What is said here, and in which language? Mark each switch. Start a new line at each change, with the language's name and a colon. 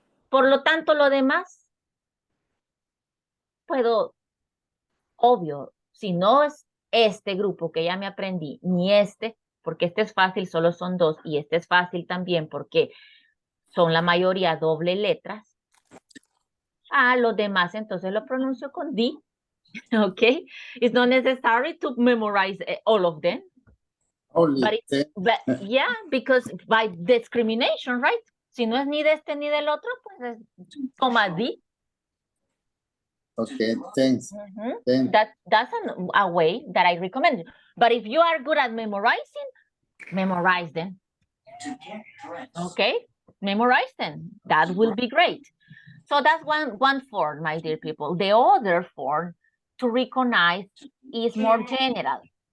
Spanish: Por lo tanto, lo demás, puedo, obvio, si no es este grupo que ya me aprendí, ni este, porque este es fácil, solo son dos, y este es fácil también porque son la mayoría doble letras. Los demás entonces lo pronuncio con D, okay?
English: It's not necessary to memorize all of them. Only But yeah, because by discrimination, right?
Spanish: Si no es ni de este ni del otro, pues es coma D.
English: Okay, thanks. Thanks. That's a way that I recommend. But if you are good at memorizing, memorize them. Okay, memorize them. That will be great. So that's one form, my dear people. The other form to recognize is more general.